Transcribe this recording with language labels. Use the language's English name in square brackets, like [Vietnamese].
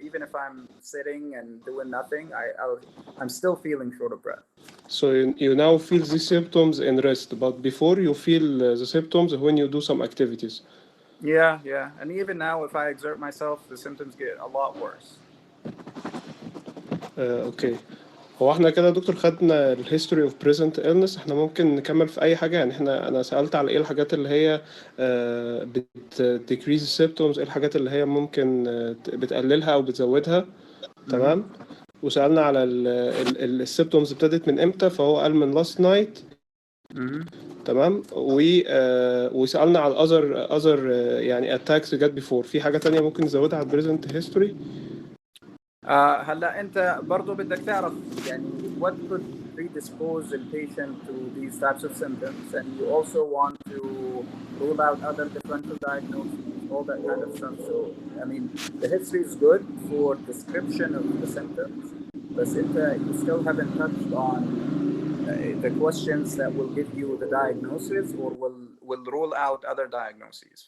[English] Even if I'm sitting and doing nothing, I'm still feeling short of breath. So you now feel these symptoms in rest, but before you feel the symptoms when you do some activities. Yeah, and even now, if I exert myself, the symptoms get a lot worse. [Arabic] اوكي. هو احنا كده يا دكتور خدنا الهيستوري اوف بريزنت illness. احنا ممكن نكمل في اي حاجه، يعني انا سالت على ايه الحاجات اللي هي بتديكريز السيمبتومز، ايه الحاجات اللي هي ممكن بتقللها او بتزودها. تمام. وسالنا على السيمبتومز ابتدت من امتى، فهو قال من لاست نايت. تمام. وسالنا على اذر يعني اتاكس جت بيفور. في حاجه تانية ممكن نزودها على البريزنت هيستوري؟ هلا انت برضو بدك تعرف يعني [English] what could predispose the patient to these types of symptoms, and you also want to rule out other differential diagnoses, all that kind of stuff. So I mean, the history is good for description of the symptoms, but you still haven't touched on the questions that will give you the diagnosis or will rule out other diagnoses.